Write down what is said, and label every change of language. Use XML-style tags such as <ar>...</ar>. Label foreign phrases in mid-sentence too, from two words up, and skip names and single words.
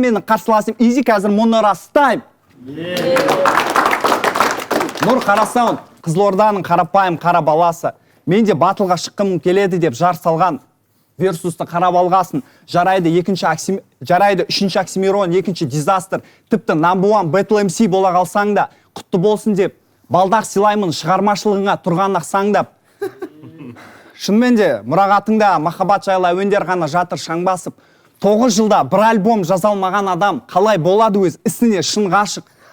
<kk>Менің қарсыласым Изи, қазір мұны растайм. Нұр Қарасауын, Қызылорданың қарапайым қара баласы. Мен де батылға шыққым келеді деп жар салған. Версусты қарап алғасын. Жарайды, екінші Оксим-, жарайды, үшінші Оксимирон, екінші Дизастер. Тіпті</kk> <en>number one battle M C</en> <kk>бола қалсаң да, құтты болсын деп, балдақ сыйлаймын шығармашылығыңа тұрған ақсаңдап. Шынымен де, мұрағатыңда махаббат жайлы әуендер ғана жатыр шаң басып. Тоғыз жылда бір альбом жаза алмаған адам қалай болады өз ісіне шын ғашық?</kk>